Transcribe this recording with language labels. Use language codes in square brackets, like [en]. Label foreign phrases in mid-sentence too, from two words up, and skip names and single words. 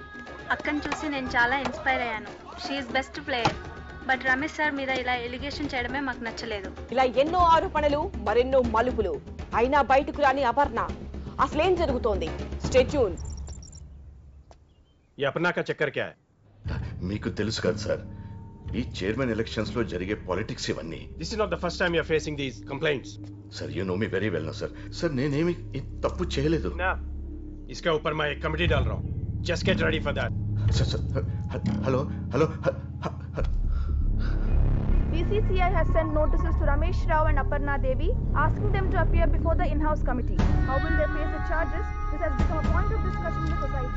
[te] అక్కని చూసి నేను చాలా ఇన్స్పైర్ అయ్యాను. [en] she is best player. [te] బట్ రమేష్ సార్ మీద ఇలా ఎలిగేషన్ చేయడమే మాకు నచ్చలేదు. ఇలా ఎన్నో ఆరోపణలు, మరెన్నో మలుపులు, అయినా బయటకు రాని అపర్ణ. అసలేం జరుగుతోంది? [en] stay tune. [hi] ई अपर्णा का चक्कर क्या है? [te] మీకు తెలుసు కదా సార్, ఈ [en] chairman elections [te] లో జరిగే పాలిటిక్స్ ఇవన్నీ. [en] This is not the first time you are facing these complaints. Sir you know me very well. [te] సార్ నేనేమి తప్పు చేయలేదు. [hi] నా इसके ऊपर मैं एक कमेटी डाल रहा हूं. [en] Just get ready for that. Hello. BCCI has sent notices to Ramesh Rao and Aparna Devi asking them to appear before the in-house committee. How will they face the charges? This has become a point of discussion in the society.